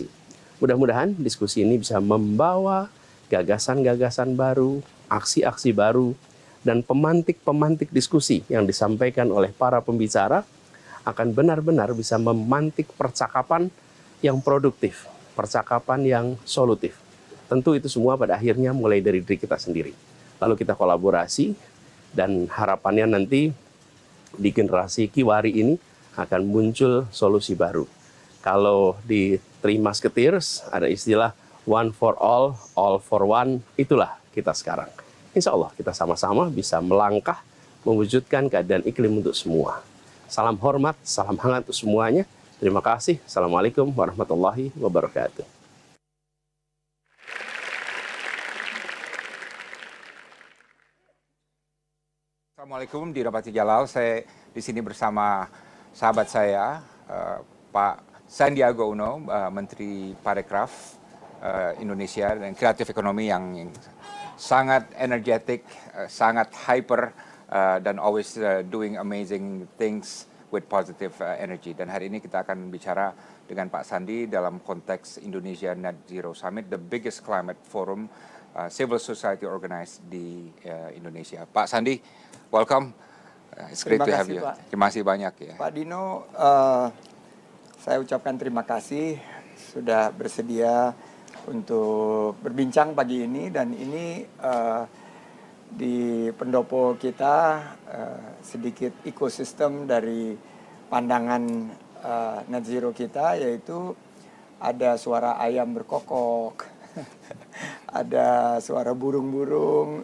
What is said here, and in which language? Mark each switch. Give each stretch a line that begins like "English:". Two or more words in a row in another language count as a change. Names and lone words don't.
Indonesian: Mudah-mudahan diskusi ini bisa membawa gagasan-gagasan baru, aksi-aksi baru, dan pemantik-pemantik diskusi yang disampaikan oleh para pembicara akan benar-benar bisa memantik percakapan yang produktif, percakapan yang solutif. Tentu itu semua pada akhirnya mulai dari diri kita sendiri. Lalu kita kolaborasi dan harapannya nanti di generasi Kiwari ini akan muncul solusi baru. Kalau di Three Musketeers ada istilah
English: one for all for one,
Indonesian: itulah kita sekarang.
Arabic: إن شاء الله
Indonesian: kita sama-sama bisa melangkah mewujudkan keadaan iklim untuk semua. Salam hormat, salam hangat untuk semuanya. Terima kasih.
Arabic: السلام عليكم ورحمة الله وبركاته.
Indonesian: Assalamualaikum, dirahmati Jalal. Saya di sini bersama sahabat saya, Pak Sandiaga Uno, Menteri Parekraf Indonesia dan Kreatif Ekonomi yang sangat energetic, sangat hyper, dan
English: always doing amazing things with positive energy.
Indonesian: Dan hari ini kita akan bicara dengan Pak Sandi dalam konteks Indonesia Net Zero Summit,
English: the biggest climate forum civil society organized
Indonesian: di Indonesia. Pak Sandi,
English: welcome. It's great to have you.
Indonesian: Pak. Terima kasih banyak ya. Pak Dino, saya ucapkan terima kasih sudah bersedia untuk berbincang pagi ini, dan ini di pendopo kita sedikit ekosistem dari pandangan net zero kita, yaitu ada suara ayam berkokok, ada suara burung-burung.